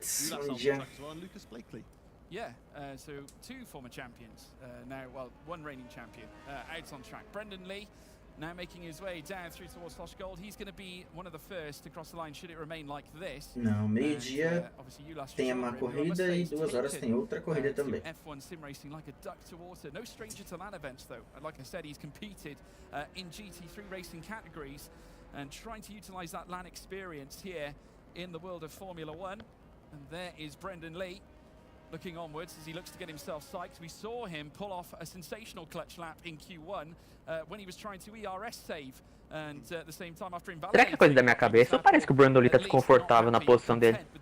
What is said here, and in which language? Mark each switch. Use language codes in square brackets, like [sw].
[en] Ulas out on track as well, and Lucas Blakely. Yeah, so 2 former champions now, well, 1 reigning champion out on track. Brendan Lee now making his way down through towards Flush Gold. He's going to be one of the first to cross the line should it remain like this. [pt] Não, meio-dia tem uma corrida e 2 horas tem outra corrida também. [en] F1 sim racing like a duck to water. No stranger to LAN events though. Like I said, he's competed in GT3 racing categories and trying to utilize that LAN experience here in the world of Formula 1. And there is Brendan Lee. looking onwards as he looks to get himself psyched. We saw him pull off a sensational clutch lap in Q1 when he was trying to ERS save. And at the same time, after [pt] Será que é coisa da minha cabeça? Ou parece que o Brandon Lee tá desconfortável na posição dele?